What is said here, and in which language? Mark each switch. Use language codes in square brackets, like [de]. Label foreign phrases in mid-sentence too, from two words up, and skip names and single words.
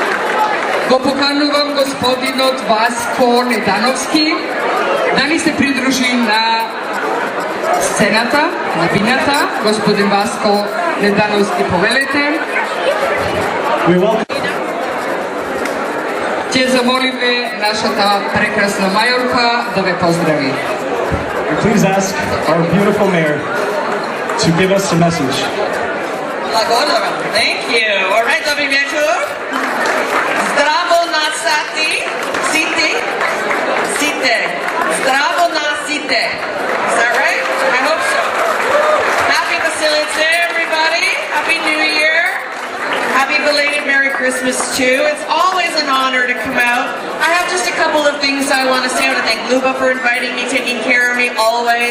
[mk] Го поканувам господинот Васко Недановски да ни се придружи на сцената, на бината. Господин Васко Недановски, повелете. Ќе замолиме нашата прекрасна мајорка да ве поздрави. [en] Please ask our beautiful mayor to give us a message. Благодарам. Thank you. All right, [mk] добри вечер. Здраво на сите. Здраво на сите. [en] Is that right? I hope so. Happy Basilica, everybody. Happy New Year. Happy belated Merry Christmas too. It's always an honor to come out. I have just a couple of things I want to say. I want to thank Luba for inviting me, taking care of me always.